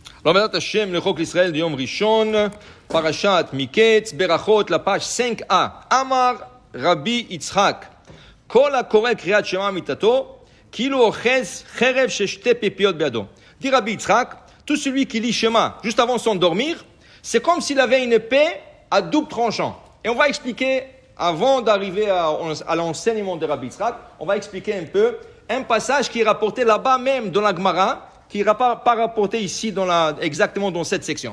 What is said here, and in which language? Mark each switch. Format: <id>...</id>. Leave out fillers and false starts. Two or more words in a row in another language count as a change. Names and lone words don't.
<he>L' עבודת השם,</he> <fr>le Chok l'Israël de</fr> <he>יום ראשון, פרשת מקץ,</he> <fr>Berachot, la page 5a.</fr> <he>אמר רבי יצחק, כל הקורא קריאת שמע מטתו, כאילו אוחז חרב שתי פיפיות בידו.</he> <fr>Dit Rabbi Yitzhak, tout celui qui lit Shema juste avant de s'endormir, c'est comme s'il avait une épée à double tranchant. Et on va expliquer, avant d'arriver à l'enseignement de Rabbi Yitzhak, on va expliquer un peu un passage qui est rapporté là-bas même dans la Gemara, qui n'est pas rapporté ici exactement dans cette section.</fr>